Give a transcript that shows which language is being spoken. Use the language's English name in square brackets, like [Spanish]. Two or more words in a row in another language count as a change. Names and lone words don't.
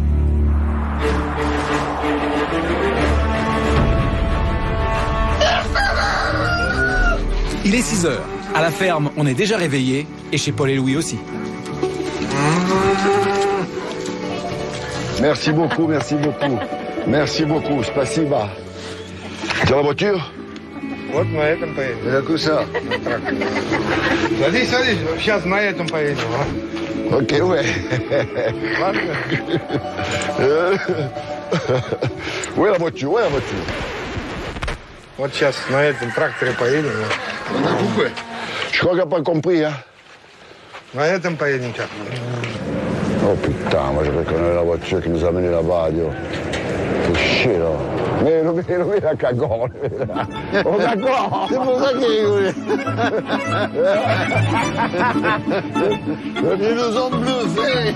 [French] Il est 6h. À la ferme, on est déjà réveillé, et chez Paul et Louis aussi. Merci beaucoup, merci beaucoup. Merci beaucoup, spasiba. Dans la voiture? [Russian] Вот на этом поедем. [French] Il y a que ça. [Russian] Садись, садись. Сейчас на этом поедем. [French] Ok, ouais. Où est la voiture? Où est la voiture? [Russian] Вот сейчас на этом тракторе поедем. [French] On a coupé. Je crois qu'il n'a pas compris, hein. [Russian] На этом поедем, как. [French] Oh putain, moi je reconnais la voiture qui nous a menés là-bas, Dieu. C'est chier, là. Mais le la cagole. Oh d'accord, c'est pour ça qu'il rigolait. Ils nous ont bluffés.